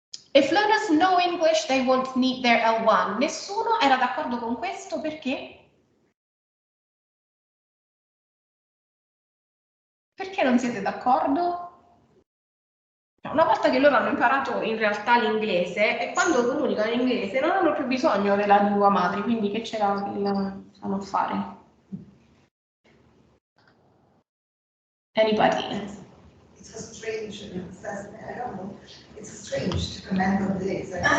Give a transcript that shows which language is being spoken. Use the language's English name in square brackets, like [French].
[English] If learners know English, they won't need their L1. [Italian] Nessuno era d'accordo con questo perché? Perché non siete d'accordo? Una volta che loro hanno imparato in realtà l'inglese, e quando comunicano in inglese non hanno più bisogno della lingua madre, quindi che ce la sanno fare? [English] Anybody? It's a strange, I don't know, it's strange to comment on this.